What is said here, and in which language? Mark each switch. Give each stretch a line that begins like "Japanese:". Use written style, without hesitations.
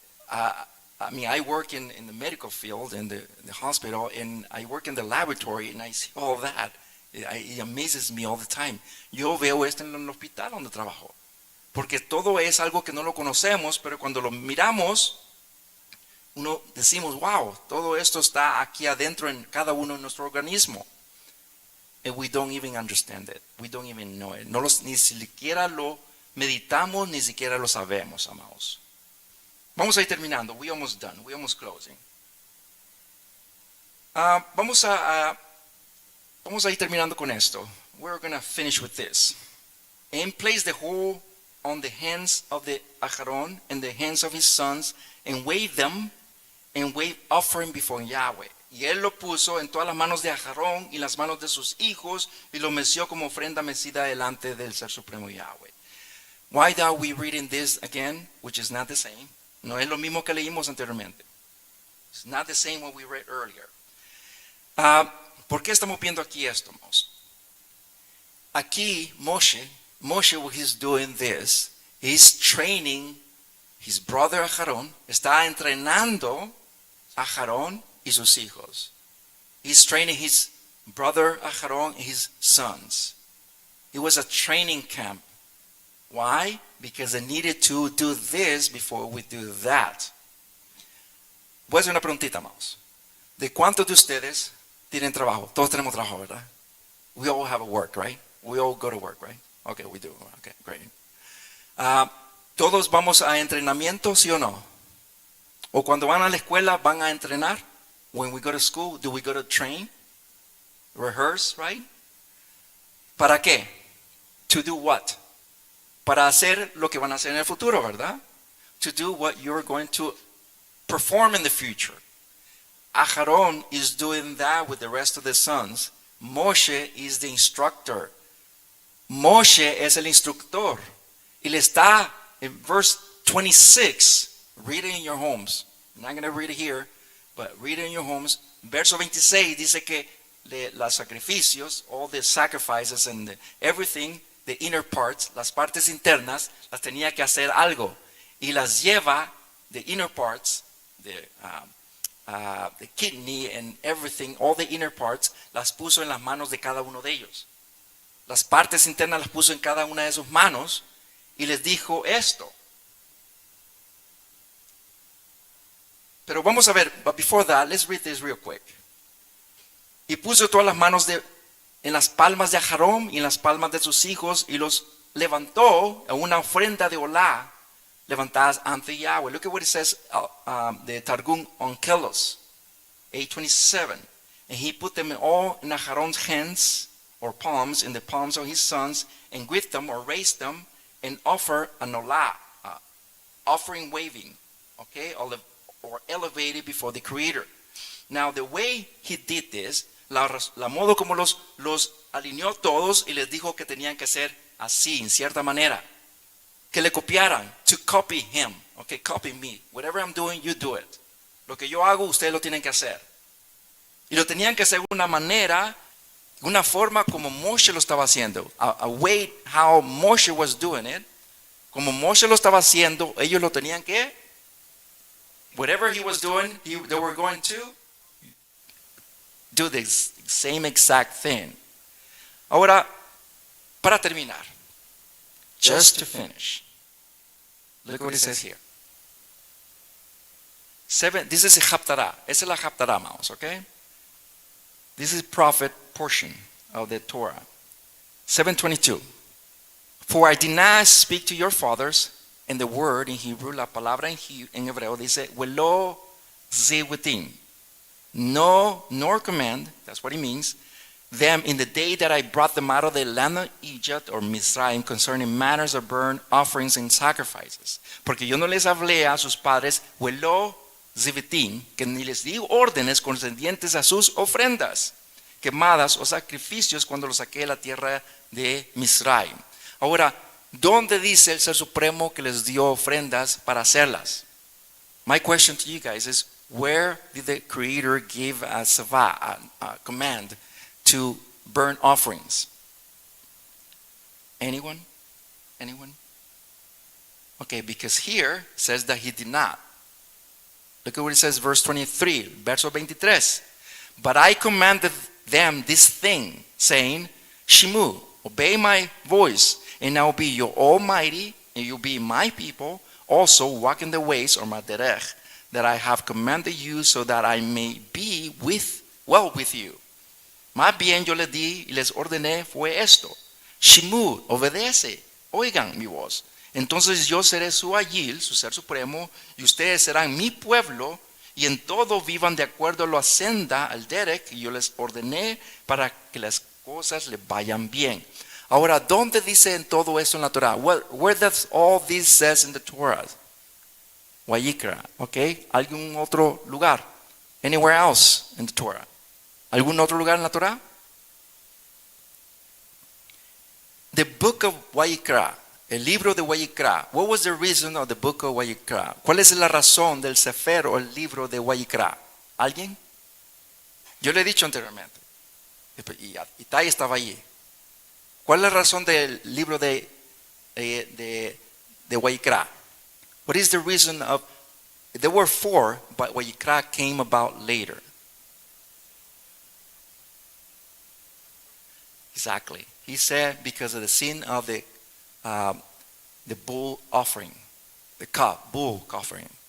English: I work in the medical field, in the hospital, and I work in the laboratory, and I see all that. It amazes me all the time.
Spanish: Yo veo esto en el hospital donde trabajo. Porque todo es algo que no lo conocemos, pero cuando lo miramos, uno decimos, wow, todo esto está aquí adentro en cada uno de nuestro organismo.
English: And we don't even understand it. We don't even know it.
Spanish: Ni siquiera lo meditamos, ni siquiera lo sabemos, amados. Vamos a ir terminando.
English: We almost done. We almost closing.
Spanish: Vamos a ir terminando con esto.
English: We're going to finish with this. And place the whole on the hands of the Aharon and the hands of his sons, and wave them, and wave offering before Yahweh.
Spanish: Y él lo puso en todas las manos de Aharón y las manos de sus hijos, y lo meció como ofrenda mecida delante del Ser Supremo Yahweh.
English: Why are we reading this again, which is not the same?
Spanish: No es lo mismo que leímos anteriormente.
English: It's not the same what we read earlier.
Spanish: ¿Por qué estamos viendo aquí esto, amados?
English: Aquí Moshe, when he's doing this, he's training his brother Aharón,
Spanish: está entrenando a Aharón y sus hijos.
English: He's training his brother Aharón and his sons. It was a training camp. Why? Because they needed to do this before we do that.
Spanish: Voy a hacer una preguntita, amados. ¿De cuántos de ustedes tienen trabajo? Todos tenemos trabajo, ¿verdad?
English: We all have a work, right? We all go to work, right? Okay, we do. Okay, great.
Spanish: ¿Todos vamos a entrenamiento, sí o no? ¿O cuando van a la escuela van a entrenar?
English: When we go to school, do we go to train? Rehearse, right?
Spanish: ¿Para qué?
English: To do what?
Spanish: Para hacer lo que van a hacer en el futuro, ¿verdad?
English: To do what you're going to perform in the future. Aharon is doing that with the rest of the sons. Moshe is the instructor.
Spanish: Moshe es el instructor. Y le está,
English: in verse 26, read it in your homes. I'm not going to read it here, but read it in your homes.
Spanish: Verso 26 dice que los sacrificios,
English: all the sacrifices and everything, the inner parts,
Spanish: las partes internas, las tenía que hacer algo. Y las lleva,
English: the inner parts, the kidney and everything, all the inner parts,
Spanish: las puso en las manos de cada uno de ellos. Las partes internas las puso en cada una de sus manos y les dijo esto. Pero vamos a ver,
English: but before that, let's read this real quick.
Spanish: Y puso todas las manos en las palmas de Aharón y en las palmas de sus hijos y los levantó a una ofrenda de olá levantadas ante Yahweh.
English: Look at what it says, the Targum on Kelos, 827. And he put them all in Aharon's hands or palms, in the palms of his sons, and with them or raised them and offer an olá, offering waving, okay, or elevated before the Creator. Now the way he did this,
Spanish: la modo como los alineó todos y les dijo que tenían que hacer así, en cierta manera. Que le copiaran,
English: to copy him, okay, copy me. Whatever I'm doing, you do it.
Spanish: Lo que yo hago, ustedes lo tienen que hacer. Y lo tenían que hacer de una manera, una forma como Moshe lo estaba haciendo.
English: A way how Moshe was doing it.
Spanish: Como Moshe lo estaba haciendo, ellos lo tenían que,
English: whatever he was doing, they were going to do the same exact thing.
Spanish: Ahora, para terminar,
English: just to finish, look what it says here. This is a Haftarah.
Spanish: Esa es la Haftarah,
English: mouse, okay? This is prophet portion of the Torah. 7:22. For I did not speak to your fathers, and the word in Hebrew,
Spanish: la palabra en hebreo dice,
English: velo zewitim. No, nor command, that's what it means, them in the day that I brought them out of the land of Egypt or Mizraim concerning matters of burnt offerings and sacrifices.
Spanish: Porque yo no les hablé a sus padres, velo zewitim, que ni les di órdenes concernientes a sus ofrendas, quemadas o sacrificios cuando los saqué de la tierra de Mizraim. Ahora, ¿dónde dice el Ser Supremo que les dio ofrendas para hacerlas?
English: My question to you guys is, where did the Creator give a command to burn offerings? Anyone? Anyone? Okay, because here it says that he did not. Look at what it says, verse 23,
Spanish: verso 23.
English: But I commanded them this thing, saying, Shimu, obey my voice, and I will be your almighty, and you'll be my people. Also walk in the ways, or my derech, that I have commanded you, so that I may be well with you.
Spanish: Más bien yo les di y les ordené fue esto. Shimu, obedece, oigan mi voz. Entonces yo seré su ayil, su ser supremo, y ustedes serán mi pueblo, y en todo vivan de acuerdo a la senda, al derech, que yo les ordené para que las cosas les vayan bien. Ahora, ¿dónde dice en todo esto en la Torah?
English: Where does all this says in the Torah? Wayikra, okay?
Spanish: ¿Algún otro lugar?
English: Anywhere else in the Torah?
Spanish: ¿Algún otro lugar en la Torah?
English: The book of Wayikra,
Spanish: el libro de Wayikra.
English: What was the reason of the book of Wayikra?
Spanish: ¿Cuál es la razón del Sefer o el libro de Wayikra? ¿Alguien? Yo le he dicho anteriormente. Y Tai estaba allí. ¿Cuál es la razón del libro de Wayikra?
English: What is the reason of, there were four, but Wayikra came about later. Exactly. He said because of the sin of the bull offering, the bull offering.